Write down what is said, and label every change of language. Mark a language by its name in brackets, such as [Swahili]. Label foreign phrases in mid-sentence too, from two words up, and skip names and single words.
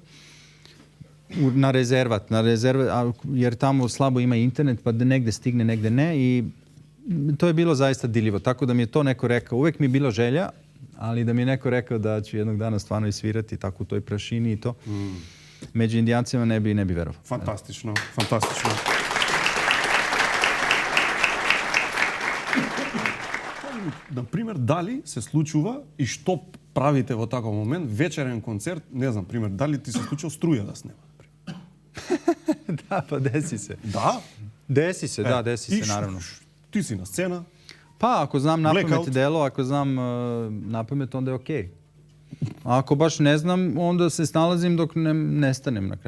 [Serbian] Na rezervat, jer tamo slabo ima internet, pa negde stigne, negde ne i to je bilo zaista dirljivo. Tako da mi je to neko rekao, uvek mi je bilo želja, ali da mi je neko rekao da ću jednog dana stvarno isvirati tako u toj prašini i to. Među indijancima ne bi verovao. Fantastično, fantastično. [Macedonian] Например, дали се случува и што правите во таков момент, вечерен концерт, не знам, пример, дали ти се случува струја да снема? [Serbian] Da, pa desi se. Da? Desi se, naravno. Ti si na scena? Pa, ako znam napamet delo, ako znam napamet, onda je okej. A ako baš ne znam, onda se snalazim dok ne nestanem na kraju.